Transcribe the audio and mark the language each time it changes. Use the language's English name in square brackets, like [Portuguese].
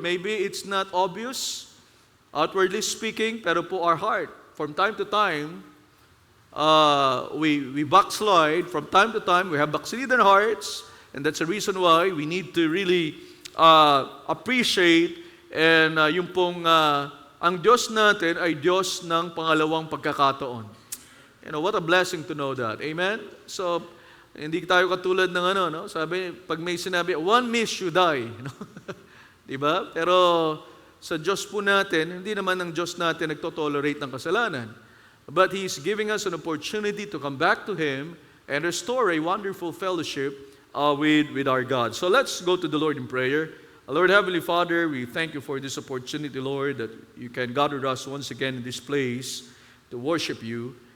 [English] Maybe it's not obvious, outwardly speaking, [Filipino] pero po [English] our heart, from time to time, we backslide. From time to time, we have backslidden hearts, and that's the reason why we need to really appreciate and [Filipino] yung pong ang Diyos natin ay Diyos ng pangalawang pagkakataon. [English] What a blessing to know that. Amen? [Filipino] So, hindi tayo katulad ng no? Sabi, pag may sinabi, [English] one miss you die. [Filipino] Diba? Pero sa Diyos po natin, hindi naman ang Diyos natin nagtotolerate ng kasalanan. [English] But He's giving us an opportunity to come back to Him and restore a wonderful fellowship with our God. So let's go to the Lord in prayer. Lord Heavenly Father, we thank you for this opportunity, Lord, that you can gather us once again in this place to worship you.